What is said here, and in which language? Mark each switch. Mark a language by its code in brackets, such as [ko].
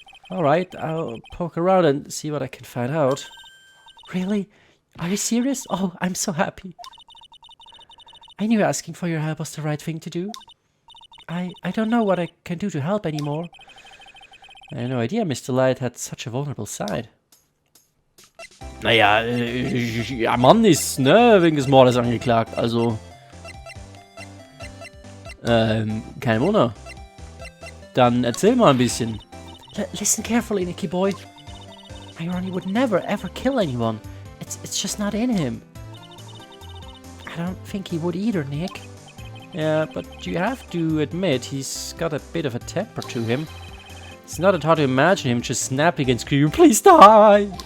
[en] Alright, I'll poke around and see what I can find out. Really? Are you serious? Oh, I'm so happy. I knew asking for your help was the right thing to do. I don't know what I can do to help anymore. I had no idea Mr. Light had such a vulnerable side. [de] Naja, der Mann ist, ne, wegen des Mordes angeklagt, also... kein Wunder. Dann erzähl mal ein bisschen. [en] Listen carefully, Nicky Boy. My Ronnie would never ever kill anyone. It's just not in him. I don't think he would either, Nick. Yeah, but you have to admit he's got a bit of a temper to him. It's not hard to imagine him just snapping and screaming, "Please die!"